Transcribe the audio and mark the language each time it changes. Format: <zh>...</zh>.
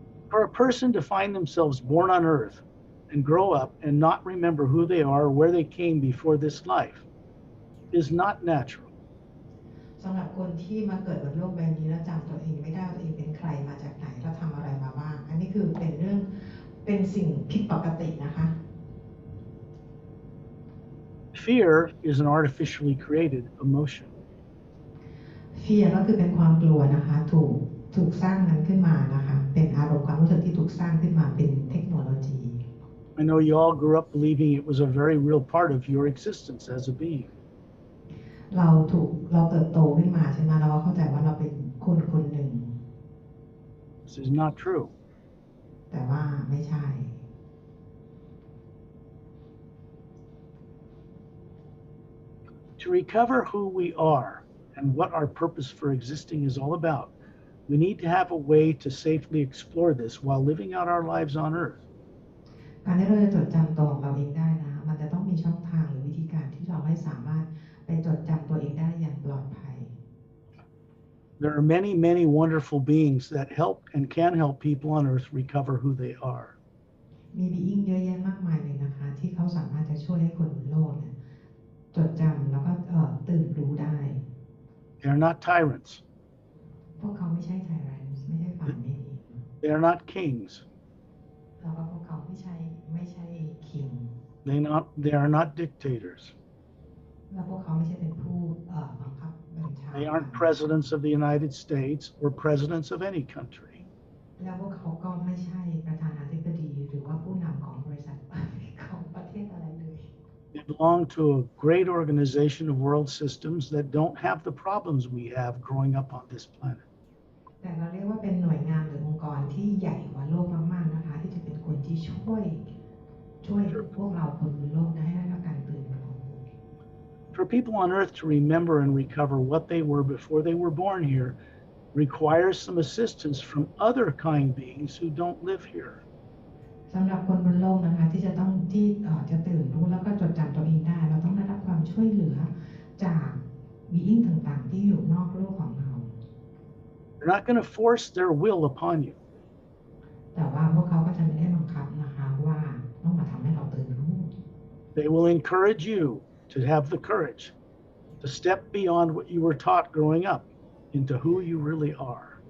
<en>For a person to find themselves born on Earth and grow up and not remember who they are or where they came before this life is not natural.</en> <th>สำหรับคนที่มาเกิดบนโลกใบนี้แล้วจำตัวเองไม่ได้ว่าตัวเองเป็นใครมาจากไหนแล้วทำอะไรมาบ้างอันนี้คือเป็นสิ่งผิดปกตินะคะ</th> <en>Fear is an artificially created emotion.</en> <th>Fear ก็คือเป็นความกลัวนะคะถูกสร้างมันขึ้นมานะคะเป็นอารมณ์ความรู้สึกที่ถูกสร้างขึ้นมาเป็นเทคโนโลยี</th> <en>I know you all grew up believing it was a very real part of your existence as a being.</en> <th>เราเติบโตขึ้นมาใช่ไหมเราเข้าใจว่าเราเป็นคนหนึ่ง</th> <en>This is not true.</en> <th>แต่ว่าไม่ใช่</th> <en>To recover who we are and what our purpose for existing is all about, we need to have a way to safely explore this while living out our lives on Earth.</en> <th>การที่เราจะจดจำตัวของเราเองได้นะมันจะต้องมีช่องทางหรือวิธีการที่เราให้สามารถไปจดจำตัวเองได้อย่างปลอดภัย</th> <en>There are many, many wonderful beings that help and can help people on Earth recover who they are.</en> <th>มีบีอิงเยอะแยะมากมายเลยนะคะที่เขาสามารถจะช่วยให้คนบนโลกเนี่ยจดจำแล้วก็ตื่นรู้ได้</th> <en>They are not tyrants.</en> <th>พวกเขาไม่ใช่ไทแรนซ์ไม่ใช่ฝ่ายไม่ดี</th> <en>They are not kings.</en> <th>แล้วก็พวกเขาไม่ใช่คิง</th> <en>They are not dictators.</en> <th>แล้วพวกเขาไม่ใช่เป็นผู้บังคับบัญชา</th> <en>They aren't presidents of the United States or presidents of any country.</en> <th>แล้วพวกเขาก็ไม่ใช่ประธานาธิบดีหรือว่าผู้นำของบริษัทของประเทศอะไรเลย</th> <en>They belong to a great organization of world systems that don't have the problems we have growing up on this planet.</en> <th>แต่เราเรียกว่าเป็นหน่วยงานหรือองค์กรที่ใหญ่กว่าโลกมากๆนะคะที่จะเป็นคนที่ช่วยพวกเราคนบนโลกให้ได้รับการตื่นรู้</th> <en>For people on Earth to remember and recover what they were before they were born here requires some assistance from other kind beings who don't live here.</en> <th>สำหรับคนบนโลกนะคะที่จะตื่นรู้แล้วก็จดจำตัวเองได้เราต้องได้รับความช่วยเหลือจากบีอิงต่างๆที่อยู่นอกโลกของเรา</th> <en>They're not going to force their will upon you.</en> <th>แต่ว่าพวกเขาก็จะไม่ได้บังคับนะคะว่าต้องมาทำให้เราตื่นรู้</th> <en>They will encourage you to have the courage to step beyond what you were taught growing up into who you really are.</en>